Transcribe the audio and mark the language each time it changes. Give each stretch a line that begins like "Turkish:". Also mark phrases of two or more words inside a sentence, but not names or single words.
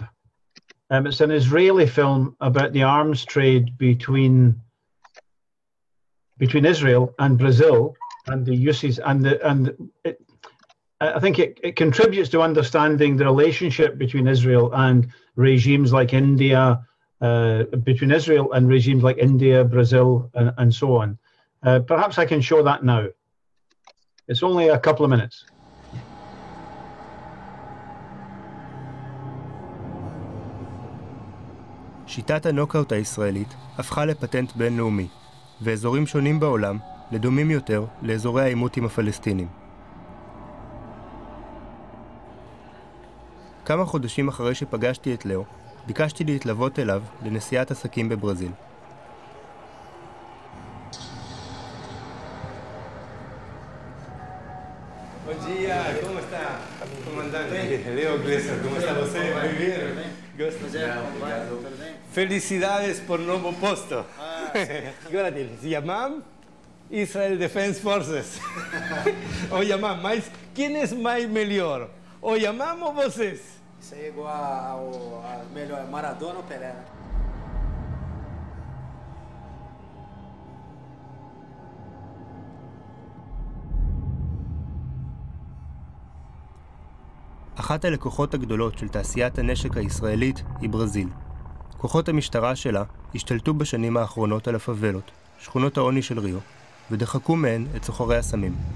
English: It's an Israeli film about the arms trade between Israel and Brazil, and the uses I think it contributes to understanding the relationship between Israel and regimes like India, Brazil, and so on. Perhaps I can show that now. It's only a couple of minutes.
Hebrew: שיטת הנוקאוט הישראלית הפכה לפטנט בינלאומי, ואזורים שונים בעולם לדומים יותר לאזורי העימות עם הפלסטינים. כמה חודשים אחרי שפגשתי את לאו, ביקשתי להתלוות אליו לנסיעת עסקים בברזיל.
Portuguese: Bom dia, como está? Comandante Leo Glesser, como está você?
Spanish: Muy bien.
Portuguese: Felicidades por novo posto. Agora se chamam Israel Defense Forces. Ou chamam, mas quem é mais melhor? Ou chamam ou vocês? Isso aí é igual ao melhor, Maradona ou Pelé, né?
Hebrew: אחת הלקוחות הגדולות של תעשיית הנשק הישראלית היא ברזיל. כוחות המשטרה שלה השתלטו בשנים האחרונות על הפאבלות, שכונות העוני של ריו, ודחקו מהן את סוחרי הסמים.